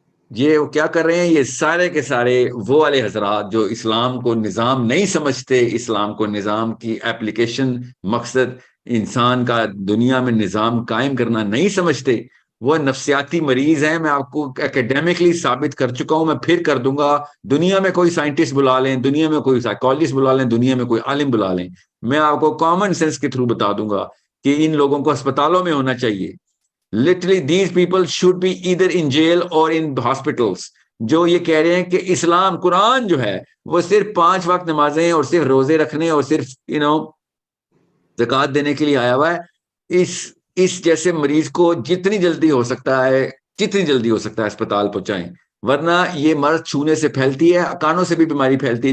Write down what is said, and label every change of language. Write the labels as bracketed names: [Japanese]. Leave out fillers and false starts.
[Urdu] یہ کیا کر رہے ہیں؟ یہ سارے کے سارے وہ والے حضرات جو اسلام کو نظام نہیں سمجھتے، اسلام کو نظام کی ایپلیکیشن، مقصد انسان کا دنیا میں نظام قائم کرنا نہیں سمجھتے، وہ نفسیاتی مریض ہیں. میں آپ کو اکیڈیمکلی ثابت کر چکا ہوں، میں پھر کر دوں گا. دنیا میں کوئی سائنٹسٹ بلا لیں، دنیا میں کوئی سائیکالوجسٹ بلا لیں، دنیا میں کوئی عالم بلا لیں، میں آپ کو کامن سینس کے تھرو بتا دوں گا کہ ان لوگوں کو اسپتالوں میں ہونا چاہیے. [English] Literally these people should be either in jail or in hospitals. [Urdu] جو یہ کہہ رہے ہیں کہ اسلام، قرآن جو ہے وہ صرف 5 وقت نمازیں اور صرف روزے رکھنے اور صرف زکوٰۃ دینے کے لیے آیا ہوا ہے. اس جیسے مریض کو جتنی جلدی ہو سکتا ہے اسپتال پہنچائیں، ورنہ یہ مرض چھونے سے پھیلتی ہے، کانوں سے بھی بیماری پھیلتی ہے.